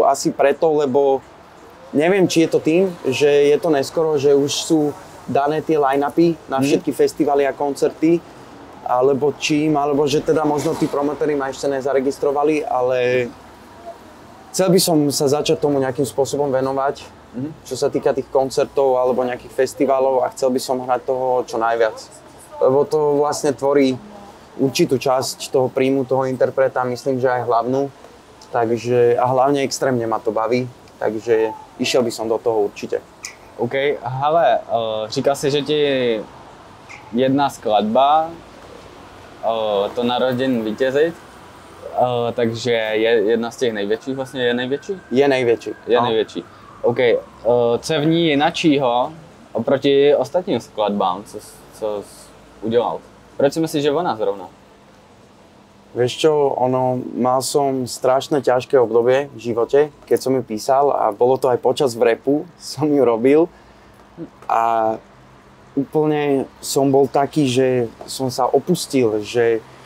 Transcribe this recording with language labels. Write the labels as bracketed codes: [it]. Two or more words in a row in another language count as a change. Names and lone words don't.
[sk] Asi preto, lebo neviem, či je to tým, že je to neskoro, že už sú dané tie line-upy na všetky festivaly a koncerty, alebo čím, alebo že teda možno tí promotori ma ešte nezaregistrovali, ale chcel by som sa začať tomu nejakým spôsobom venovať, čo sa týka tých koncertov alebo nejakých festivalov, a chcel by som hrať toho čo najviac. Lebo to vlastne tvorí určitú časť toho príjmu toho interpreta, myslím, že aj hlavnú. Takže, a hlavne extrémne ma to baví, takže išiel by som do toho určite. OK, [cs] hele, říkal si, že ti jedna skladba, to Naroděn vítězit, takže je jedna z těch největších, vlastně je největší? Je největší. Je největší. OK, co je v ní jinačího oproti ostatním skladbám, co jsi udělal? Proč si myslíš, že ona zrovna? [sk] Vieš čo, mal som strašne ťažké obdobie v živote, keď som ju písal, a bolo to aj počas rapu, som ju robil a úplne som bol taký, že som sa opustil, že